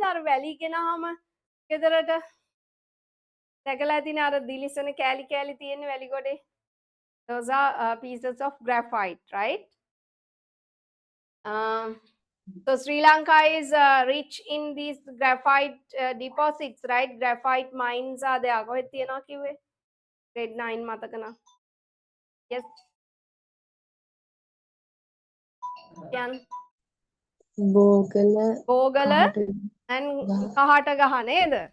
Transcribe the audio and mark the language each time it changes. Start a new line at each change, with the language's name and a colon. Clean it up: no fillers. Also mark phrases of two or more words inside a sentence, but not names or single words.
Sinhala: අර වැලි ගෙනාම ගෙදරට දැකලා තියෙන අර දිලිසෙන කෑලි කෑලි තියෙන වැලි ගොඩේ.
English: Those are pieces of graphite, right? So Sri Lanka is rich in these graphite deposits, right? Graphite mines are there.
Sinhala: කොහෙද තියෙනවා කිව්වේ? Grade 9 මතක නම්.
English: Yes. Yan.
Sinhala: Bogala and Kahatagaha නේද?